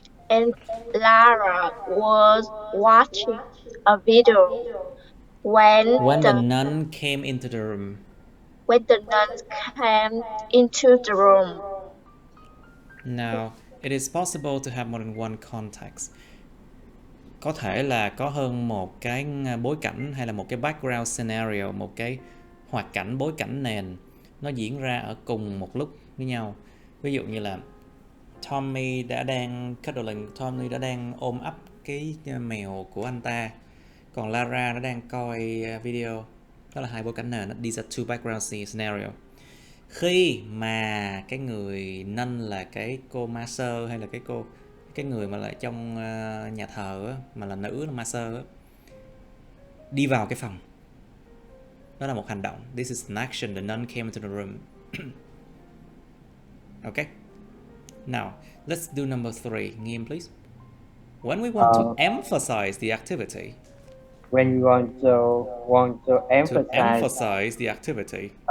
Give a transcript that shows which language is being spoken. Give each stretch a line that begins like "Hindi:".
English: And Lara was watching a video when the nun came into the room. When the nuns came into the room. Now, it is possible to have more than one context.
Vietnamese: Có thể là có hơn một cái bối cảnh hay là một cái
English: background scenario,
Vietnamese: một cái hoạt cảnh, bối cảnh nền nó diễn ra ở cùng một lúc với nhau. Ví dụ như là Tommy đã đang cuddling, Tommy đã đang ôm ấp cái mèo của anh ta, còn Lara nó đang coi video. Đó là hai bối cảnh nền.
English: These are two background scenario.
Vietnamese: Khi mà cái người nun là cái cô ma sơ, hay là cái người mà lại trong nhà thờ á, mà là nữ là ma sơ á, đi vào cái phòng, đó là một hành động.
English: This is an action. The nun came into the room. Okay. Now, let's do number 3. Nghiêm, please. When we want to emphasize the activity. When you want to emphasize the activity.